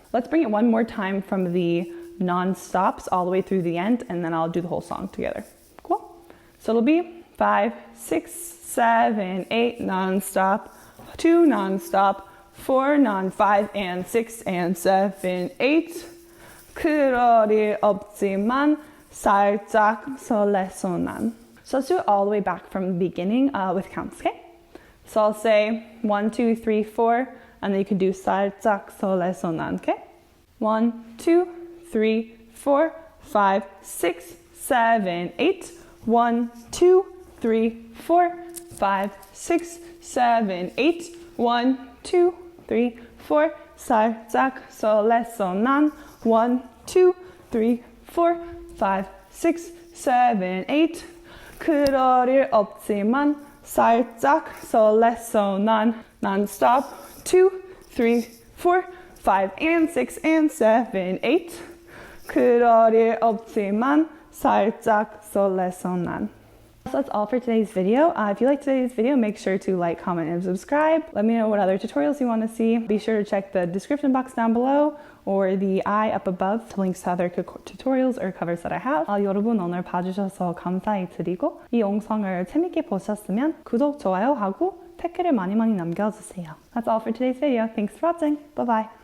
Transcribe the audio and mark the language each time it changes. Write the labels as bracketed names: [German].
[English] Let's bring it one more time from the non-stops all the way through the end, and then I'll do the whole song together. Cool? So it'll be 5, 6, 7, 8 non-stop, 2 non-stop, 4 non-5 and 6 and 7, 8. [Korean] 그럴 일 없지만 살짝설렜어 난. [English] So let's do it all the way back from the beginning with counts, okay? So I'll say 1, 2, 3, 4, and then you can do [Korean] 살짝설렜어 난, [English] okay? 1, 2, 3, 4, 5, 6, 7, 8. 1, 2, 3, 4, 5, 6, 7, 8. 1, 2, 3, 4. [Korean] 살짝설렜어 난. [English] 1, 2, 3, 4, 5, 6, 7, 8. [Korean] 그럴 일 없지만 살짝설렜어 난. [English] Non-stop. 2, 3, 4, 5 and 6 and 7, 8. [Korean] 그럴 일 없지만 살짝설렜어 난. [English] So that's all for today's video. If you liked today's video, make sure to like, comment, and subscribe. Let me know what other tutorials you want to see. Be sure to check the description box down below or the eye up above for links to other tutorials or covers that I have. [Korean] 여러분 오늘 봐주셔서 감사히 드리고 이 영상을 재미있게 보셨으면 구독, 좋아요 하고 댓글을 많이 남겨주세요. [English] That's all for today's video. Thanks for watching. Bye bye.